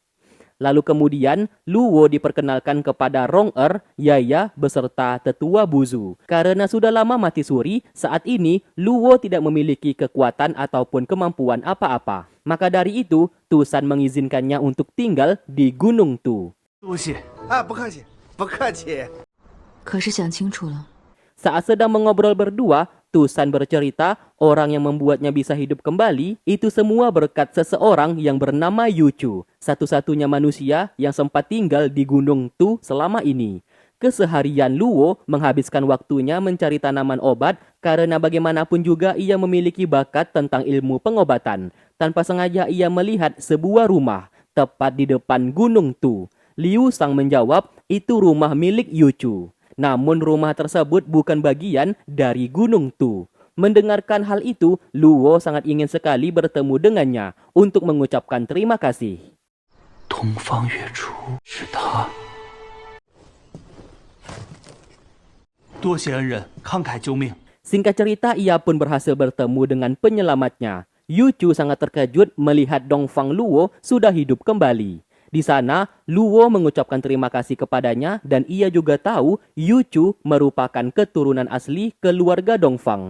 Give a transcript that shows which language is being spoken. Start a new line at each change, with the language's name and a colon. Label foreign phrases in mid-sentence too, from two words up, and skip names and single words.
Indonesian: Lalu kemudian Luo diperkenalkan kepada Rong Yaya beserta tetua Buzu. Karena sudah lama mati suri, saat ini Luo tidak memiliki kekuatan ataupun kemampuan apa-apa. Maka dari itu Tusan mengizinkannya untuk tinggal di Gunung Tu.
Chinese: 多谢。不客气，不客气。可是想清楚了，
Indonesian: Saat sedang mengobrol berdua, Tusan bercerita orang yang membuatnya bisa hidup kembali itu semua berkat seseorang yang bernama Yuchu, satu-satunya manusia yang sempat tinggal di Gunung Tu selama ini. Keseharian Luo menghabiskan waktunya mencari tanaman obat karena bagaimanapun juga ia memiliki bakat tentang ilmu pengobatan. Tanpa sengaja ia melihat sebuah rumah tepat di depan Gunung Tu. Liu Sang menjawab itu rumah milik Yuchu. Namun rumah tersebut bukan bagian dari Gunung Tu. Mendengarkan hal itu, Luo sangat ingin sekali bertemu dengannya untuk mengucapkan terima kasih.
Chinese: 东方月初是他。多谢恩人慷慨救命。
Indonesian: Singkat cerita, ia pun berhasil bertemu dengan penyelamatnya. Yuchu sangat terkejut melihat Dongfang Luo sudah hidup kembali. Di sana, Luo mengucapkan terima kasih kepadanya dan ia juga tahu Yuchu merupakan keturunan asli keluarga Dongfang.